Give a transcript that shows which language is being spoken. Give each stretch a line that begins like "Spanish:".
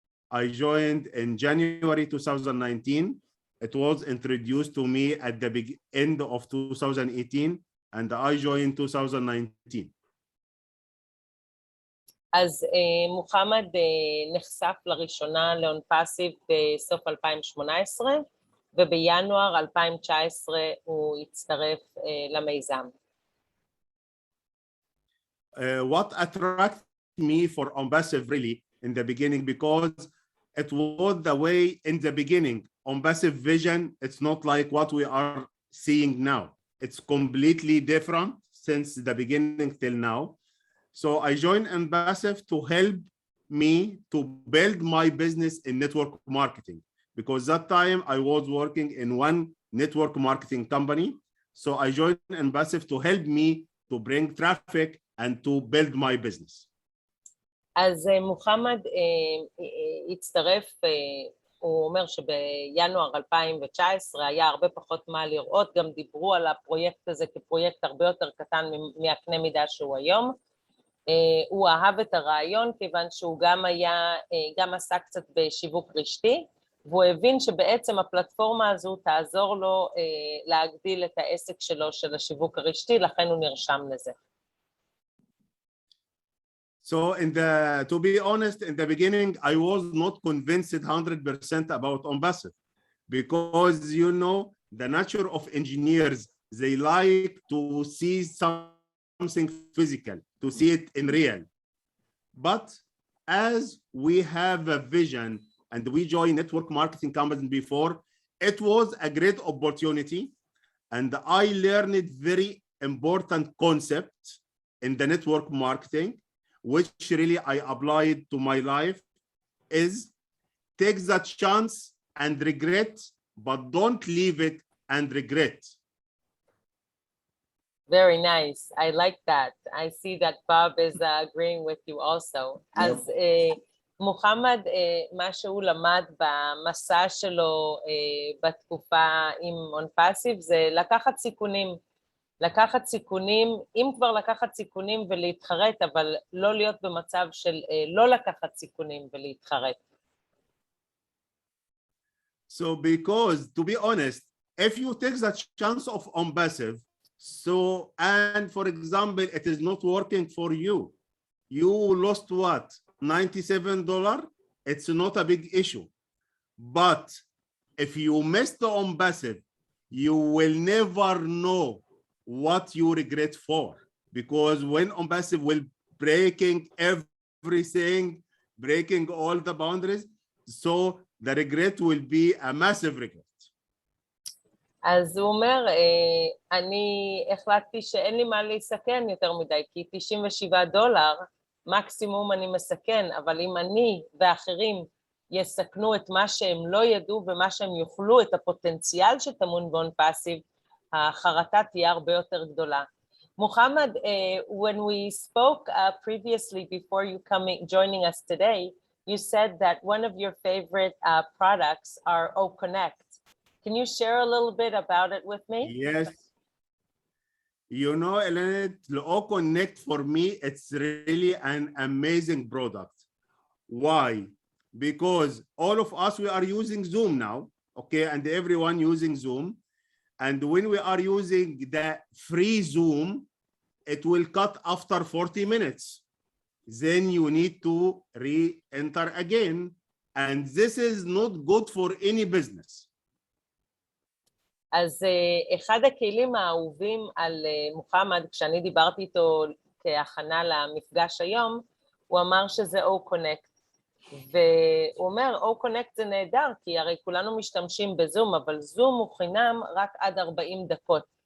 English: I joined in January 2019. It was introduced to me at the end of 2018, and I joined 2019.
Hebrew: אז מוחמד נחשף לראשונה לאונפאסיב בסוף 2018, ובינואר 2019 הוא הצטרף למיזם.
English: What attracted me for Onpassive really in the beginning, because it was the way in the beginning, Onpassive vision, it's not like what we are seeing now. It's completely different since the beginning till now. So I joined Onpassive to help me to build my business in network marketing. Because that time I was working in one network marketing company. So I joined Onpassive to help me to bring traffic and to build my business.
Hebrew: אז מוחמד הצטרף, הוא אומר שבינואר 2019 היה הרבה פחות מה לראות, גם דיברו על הפרויקט הזה כפרויקט הרבה יותר קטן מהקנה מידה שהוא היום. הוא אהב את הרעיון כיוון שהוא גם עשה קצת בשיווק רשתי, והוא הבין שבעצם הפלטפורמה הזו תעזור לו להגדיל את העסק שלו של השיווק הרשתי, לכן הוא נרשם לזה.
English: So to be honest, in the beginning, I was not convinced 100% about Onpassive, because you know, the nature of engineers, they like to see something physical, to see it in real. But as we have a vision and we joined network marketing companies before, it was a great opportunity. And I learned very important concept in the network marketing, which really I applied to my life, is take that chance and regret, but don't leave it and regret. Very nice. I like that. I see that Bob is agreeing with you also. Yep.
Hebrew: אז מוחמד, מה שהוא למד במסע שלו בתקופה עם Onpassive זה לקחת סיכונים. לקחת סיכונים, אם כבר לקחת סיכונים ולהתחרט, אבל לא להיות במצב של לא לקחת סיכונים ולהתחרט.
English: So because, to be honest, if you take that chance of Onpassive, so, and for example, it is not working for you, you lost what? $97? It's not a big issue. But if you miss the Onpassive, you will never know what you regret for. because when Onpassive will breaking everything, breaking all the boundaries, so the regret will be a massive regret.
Hebrew: אז הוא אומר, אני החלטתי שאין לי מה להסכן יותר מדי, כי $97 מקסימום אני מסכן, אבל אם אני ואחרים יסכנו את מה שהם לא ידעו ומה שהם יוכלו, את הפוטנציאל שטמון באונפאסיב, החרטה תהיה הרבה יותר גדולה.
English: Muhammad, when we spoke previously before you joining us today, you said that one of your favorite products are OConnect. Can you share a little bit about it with me? Yes. You know, Elena, OConnect for me, it's really an amazing product. Why? Because all of us, we are using Zoom now, okay, and everyone using Zoom. And when we are using the free Zoom, it will cut after 40 minutes. Then you need to re-enter again. And this is not good for any business.
Hebrew: אז אחד הכלים האהובים על מוחמד, כשאני דיברתי איתו כהכנה למפגש היום, הוא אמר שזה OConnect. והוא אומר, OConnect זה נהדר, כי הרי כולנו משתמשים בזום, אבל זום הוא חינם רק עד 40 דקות.